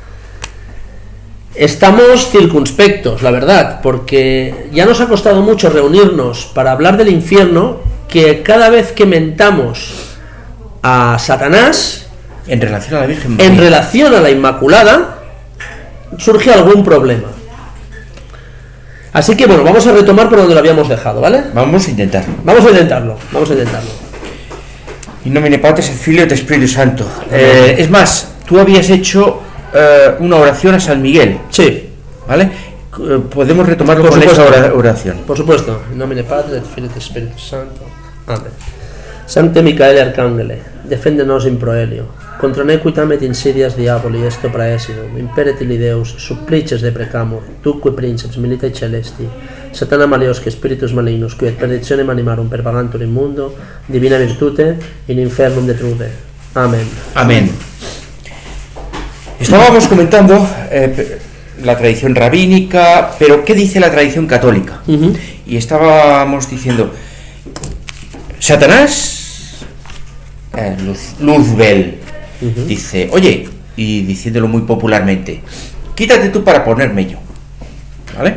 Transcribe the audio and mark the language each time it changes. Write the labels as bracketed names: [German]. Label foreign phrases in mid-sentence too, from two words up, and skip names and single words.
[Spanish] Estamos circunspectos, la verdad, porque ya nos ha costado mucho reunirnos para hablar del infierno, que cada vez que mentamos a Satanás, en relación a la Virgen María, en relación a la Inmaculada, surge algún problema. Así que bueno, vamos a retomar por donde lo habíamos dejado, ¿vale? Vamos a intentarlo. Vamos a intentarlo. [Latin] In nomine Patris et Filii et Spiritus Santo. [Spanish] Es más, tú habías hecho una oración a San Miguel. Sí. ¿Vale? Podemos retomarlo con esa oración. Por supuesto. [Latin] In nomine Patris et Filii et Spiritus Santo. Amén. Sancte Micaele Arcangele, defendenos in proelio, contra nequitam et insidias diaboli est praesidum, imperet illi Deus, supplices deprecamur, tuque princeps militae celesti, Satana maleosque spiritus malignos, qui et perditionem animarum pervagantur in mundo, divina virtute in infernum detrude. Amén. Amén. [Spanish] Estábamos comentando la tradición rabínica, pero ¿qué dice la tradición católica? Y estábamos diciendo, Satanás, Luzbel, dice, oye, y diciéndolo muy popularmente, quítate tú para ponerme yo, ¿vale?